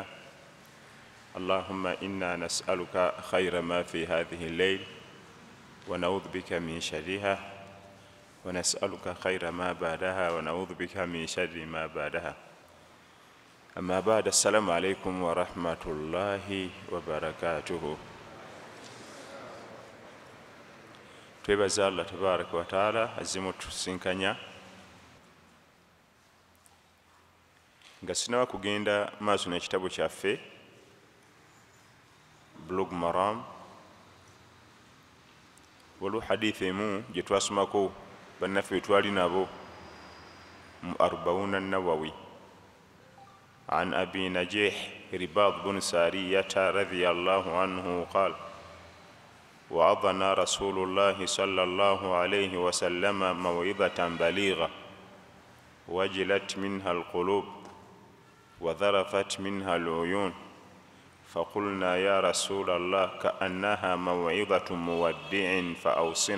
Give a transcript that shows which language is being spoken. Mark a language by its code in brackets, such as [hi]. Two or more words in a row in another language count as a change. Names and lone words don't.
[ar] اللهم إنا نسألك خير ما في هذه الليل ونعوذ بك من شرها، ونسألك خير ما بعدها ونعوذ بك من شر ما بعدها. أما بعد، السلام عليكم ورحمة الله وبركاته. [lg] twebaza Allah [ar] تبارك وتعالى [lg] azimu tusinkanya nga sinawa kugenda maaso n'ekitabo kyaffe Bulugh Maram. Waliwo hadith emu gye twasomako bannaffe bwe twali nabo mu Arba'una [ar] Nawawi عن أبي نجيح رباط بن سارية رضي الله عنه قال: وعظنا رسول الله صلى الله عليه وسلم موعظة بليغة وجلت منها القلوب وذرفت منها العيون، فقلنا يا رسول الله كأنها موعظة مودع فأوصنا.